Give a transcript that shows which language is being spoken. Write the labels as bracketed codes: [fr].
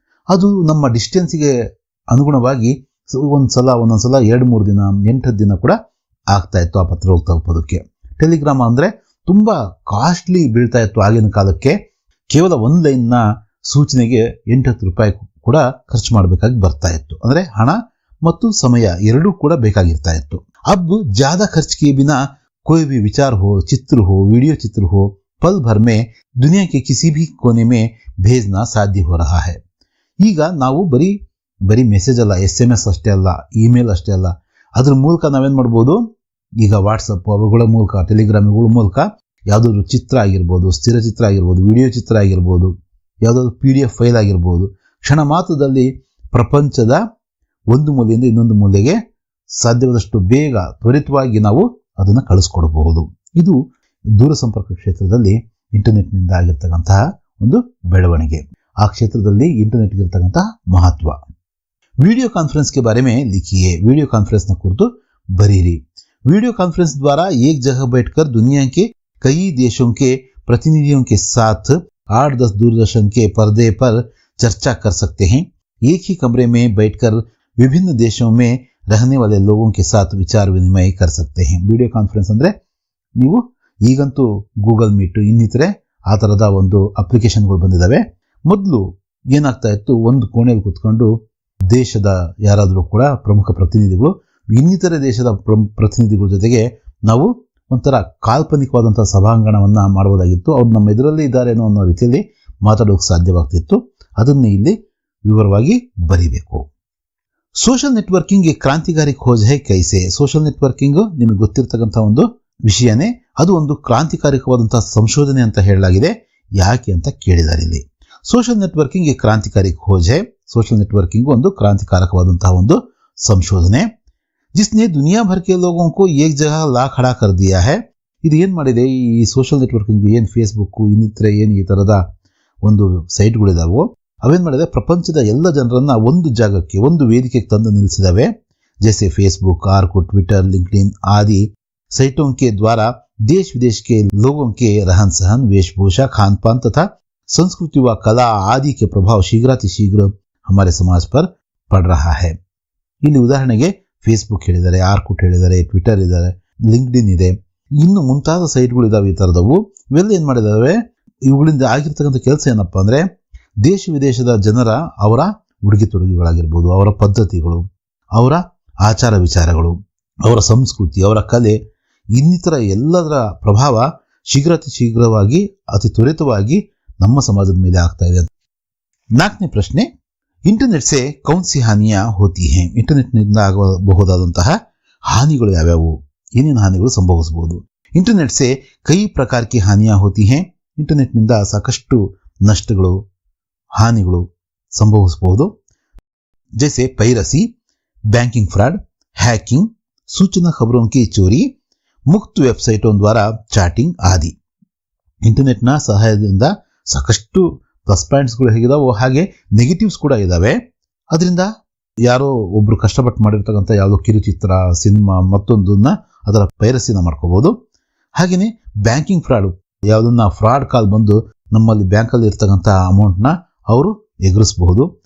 [kn] ಅದು ನಮ್ಮ ಡಿಸ್ಟೆನ್ಸ್ಗೆ ಅನುಗುಣವಾಗಿ ಒಂದೊಂದ್ಸಲ 2-3 ದಿನ, 8 ದಿನ ಕೂಡ ಆಗ್ತಾ ಇತ್ತು ಆ ಪತ್ರ ತಲುಪೋದಕ್ಕೆ. ಟೆಲಿಗ್ರಾಮ್ ಅಂದ್ರೆ ತುಂಬಾ ಕಾಸ್ಟ್ಲಿ ಬೀಳ್ತಾ ಇತ್ತು ಆಗಿನ ಕಾಲಕ್ಕೆ. ಕೇವಲ 1 ಲೈನ್ ನ ಸೂಚನೆಗೆ 8-10 ರೂಪಾಯಿ ಕೂಡ ಖರ್ಚು ಮಾಡಬೇಕಾಗಿ ಬರ್ತಾ ಇತ್ತು. ಅಂದ್ರೆ ಹಣ ಮತ್ತು ಸಮಯ ಎರಡೂ ಕೂಡ ಬೇಕಾಗಿರ್ತಾ ಇತ್ತು. [hi] अब ज्यादा खर्च किए बिना कोई भी विचार हो, चित्र हो, वीडियो चित्र हो, पल भर में दुनिया के किसी भी कोने में भेजना साध्य हो रहा है। [kn] ಈಗ ನಾವು ಬರೀ ಮೆಸೇಜ್ ಅಲ್ಲ, SMS ಅಷ್ಟೇ ಅಲ್ಲ, ಇಮೇಲ್ ಅಷ್ಟೇ ಅಲ್ಲ, ಅದ್ರ ಮೂಲಕ ನಾವೇನ್ ಮಾಡ್ಬೋದು, ಈಗ ವಾಟ್ಸಪ್ ಅವುಗಳ ಮೂಲಕ, ಟೆಲಿಗ್ರಾಮ್ಗಳ ಮೂಲಕ ಯಾವುದಾದ್ರು ಚಿತ್ರ ಆಗಿರ್ಬೋದು, ಸ್ಥಿರ ಚಿತ್ರ ಆಗಿರ್ಬೋದು, ವಿಡಿಯೋ ಚಿತ್ರ ಆಗಿರ್ಬೋದು, ಯಾವುದಾದ್ರು PDF ಫೈಲ್ ಆಗಿರ್ಬೋದು, ಕ್ಷಣ ಮಾತ್ರದಲ್ಲಿ ಪ್ರಪಂಚದ ಒಂದು ಮೂಲೆಯಿಂದ ಇನ್ನೊಂದು ಮೂಲೆಗೆ ಸಾಧ್ಯವಾದಷ್ಟು ಬೇಗ ತ್ವರಿತವಾಗಿ ನಾವು ಅದನ್ನು ಕಳಿಸ್ಕೊಡಬಹುದು. ಇದು ದೂರಸಂಪರ್ಕ ಕ್ಷೇತ್ರದಲ್ಲಿ ಇಂಟರ್ನೆಟ್ನಿಂದ ಆಗಿರ್ತಕ್ಕಂತಹ ಒಂದು ಬೆಳವಣಿಗೆ, ಆ ಕ್ಷೇತ್ರದಲ್ಲಿ ಇಂಟರ್ನೆಟ್ಗೆ ಇರ್ತಕ್ಕಂತಹ ಮಹತ್ವ. [hi] वीडियो कॉन्फ्रेंस के बारे में लिखिए, वीडियो कॉन्फ्रेंस [kn] न कुरिತು बरीरी. [hi] वीडियो कॉन्फ्रेंस द्वारा एक जगह बैठकर दुनिया के कई देशों के प्रतिनिधियों के साथ 8-10 दूरदर्शन के पर्दे पर चर्चा कर सकते हैं. एक ही कमरे में बैठकर विभिन्न देशों में रहने वाले लोगों के साथ विचार विनिमय कर सकते हैं. [kn] वीडियो कॉन्फ्रेंस ಅಂದ್ರೆ ನೀವು ಈಗಂತೂ ಗೂಗಲ್ ಮೀಟ್ ಇನ್ನಿತರೆ ಆ ತರದ ಒಂದು ಅಪ್ಲಿಕೇಶನ್ಗಳು ಬಂದಿದ್ದಾವೆ. ಮೊದಲು ಏನಾಗ್ತಾ ಇತ್ತು, ಒಂದು ಕೋಣೆಯಲ್ಲಿ ಕೂತ್ಕೊಂಡು ದೇಶದ ಯಾರಾದರೂ ಕೂಡ ಪ್ರಮುಖ ಪ್ರತಿನಿಧಿಗಳು ಇನ್ನಿತರೆ ದೇಶದ ಪ್ರತಿನಿಧಿಗಳ ಜೊತೆಗೆ ನಾವು ಒಂಥರ ಕಾಲ್ಪನಿಕವಾದಂತಹ ಸಭಾಂಗಣವನ್ನ ಮಾಡಬಹುದಾಗಿತ್ತು. ಅವ್ರು ನಮ್ಮ ಎದುರಲ್ಲಿ ಇದ್ದಾರೇನೋ ಅನ್ನೋ ರೀತಿಯಲ್ಲಿ ಮಾತಾಡೋಕೆ ಸಾಧ್ಯವಾಗ್ತಿತ್ತು. ಅದನ್ನೇ ಇಲ್ಲಿ ವಿವರವಾಗಿ ಬರಿಬೇಕು. [hi] ಸೋಷಿಯಲ್ ನೆಟ್ವರ್ಕಿಂಗ್ ಕ್ರಾಂತಿಕಾರಿ ಖೋಜ್ ಹೈ ಕೈಸೆ. [kn] ಸೋಷಿಯಲ್ ನೆಟ್ವರ್ಕಿಂಗ್ ನಿಮಗೆ ಗೊತ್ತಿರತಕ್ಕಂತಹ ಒಂದು ವಿಷಯನೇ, ಅದು ಒಂದು ಕ್ರಾಂತಿಕಾರಿಕವಾದಂತಹ ಸಂಶೋಧನೆ ಅಂತ ಹೇಳಲಾಗಿದೆ. ಯಾಕೆ ಅಂತ ಕೇಳಿದ್ದಾರೆ ಇಲ್ಲಿ. [hi] सोशल नेटवर्किंग एक क्रांतिकारी खोज है. सोशल नेटवर्किंग [kn] ಒಂದು ಕ್ರಾಂತಿಕಾರಕವಾದಂತಹ ಒಂದು ಸಂಶೋಧನೆ, [hi] जिसने दुनिया भर के लोगों को एक जगह ला खड़ा कर दिया है. [kn] ಇದು ಏನು ಮಾಡಿದೆ, ಈ ಸೋಷಿಯಲ್ ನೆಟ್ವರ್ಕಿಂಗ್ ಏನು ಫೇಸ್ಬುಕ್ ಇನ್ನಿತರೆ ಏನು ಈ ತರದ ಒಂದು ಸೈಟ್ಗಳಿದಾವೋ ಅವೇನ್ ಮಾಡಿದೆ, ಪ್ರಪಂಚದ ಎಲ್ಲ ಜನರನ್ನ ಒಂದು ಜಾಗಕ್ಕೆ, ಒಂದು ವೇದಿಕೆಗೆ ತಂದು ನಿಲ್ಲಿಸಿದಾವೆ. [hi] जैसे फेसबुक, आर्कुट, ट्विटर, लिंक्डइन आदि साइटों के द्वारा देश विदेश के लोगों के रहन सहन, वेशभूषा, खान पान तथा संस्कृति व कला आदि के प्रभाव शीघ्रातिशीघ्र हमारे समाज पर पड़ रहा है. [kn] ಇಲ್ಲಿ ಉದಾಹರಣೆಗೆ ಫೇಸ್ಬುಕ್ ಹೇಳಿದ್ದಾರೆ, ಆರ್ಕುಟ್ ಹೇಳಿದ್ದಾರೆ, ಟ್ವಿಟರ್ ಇದ್ದಾರೆ, ಲಿಂಕ್ಡ್ಇನ್ ಇದೆ, ಇನ್ನು ಮುಂತಾದ ಸೈಟ್ಗಳು ಇದಾವೆ. ಈ ತರದವು ಇವೆಲ್ಲ ಏನ್ ಮಾಡಿದಾವೆ, ಇವುಗಳಿಂದ ಆಗಿರ್ತಕ್ಕಂಥ ಕೆಲಸ ಏನಪ್ಪಾ ಅಂದ್ರೆ, ದೇಶ ವಿದೇಶದ ಜನರ ಅವರ ಉಡುಗೆ ತೊಡುಗೆಗಳಾಗಿರ್ಬೋದು, ಅವರ ಪದ್ಧತಿಗಳು, ಅವರ ಆಚಾರ ವಿಚಾರಗಳು, ಅವರ ಸಂಸ್ಕೃತಿ, ಅವರ ಕಲೆ ಇನ್ನಿತರ ಎಲ್ಲದರ ಪ್ರಭಾವ ಶೀಘ್ರವಾಗಿ ಅತಿ ತ್ವರಿತವಾಗಿ ನಮ್ಮ ಸಮಾಜದ ಮೇಲೆ ಆಗ್ತಾ ಇದೆ. 4ನೇ ಪ್ರಶ್ನೆ, [hi] ಇಂಟರ್ನೆಟ್ से कौन सी हानियां होती हैं. [kn] ಇಂಟರ್ನೆಟ್ ನಿಂದ ಆಗಬಹುದಾದಂತಹ ಹಾನಿಗಳು ಯಾವ್ಯಾವು, ಏನೇನು ಹಾನಿಗಳು ಸಂಭವಿಸಬಹುದು. [hi] ಇಂಟರ್ನೆಟ್ से कई प्रकार की हानियां होती हैं. [kn] ಇಂಟರ್ನೆಟ್ ನಿಂದ ಸಾಕಷ್ಟು ನಷ್ಟಗಳು, ಹಾನಿಗಳು ಸಂಭವಿಸಬಹುದು. [hi] जैसे पायरेसी, बैंकिंग फ्रॉड, हैकिंग, सूचना खबरों की चोरी, मुक्त ವೆಬ್ಸೈಟೋं द्वारा ಚಾಟಿಂಗ್ ಆದಿ. [kn] ಇಂಟರ್ನೆಟ್ನ ಸಹಾಯದಿಂದ ಸಾಕಷ್ಟು ಪ್ಲಸ್ ಪಾಯಿಂಟ್ಸ್ಗಳು ಹೇಗಿದಾವೋ ಹಾಗೆ ನೆಗೆಟಿವ್ಸ್ ಕೂಡ ಇದಾವೆ. ಅದರಿಂದ ಯಾರೋ ಒಬ್ರು ಕಷ್ಟಪಟ್ಟು ಮಾಡಿರ್ತಕ್ಕಂಥ ಯಾವುದೋ ಕಿರುಚಿತ್ರ, ಸಿನಿಮಾ ಮತ್ತೊಂದನ್ನ ಅದರ ಪೈರಸಿನ ಮಾಡ್ಕೋಬಹುದು. ಹಾಗೇನೆ ಬ್ಯಾಂಕಿಂಗ್ ಫ್ರಾಡ್, ಯಾವುದನ್ನ ಫ್ರಾಡ್ ಕಾಲ್ ಬಂದು ನಮ್ಮಲ್ಲಿ ಬ್ಯಾಂಕಲ್ಲಿ ಇರ್ತಕ್ಕಂಥ ಅಮೌಂಟ್ನ ಅವರು ಎಗರಿಸಬಹುದು.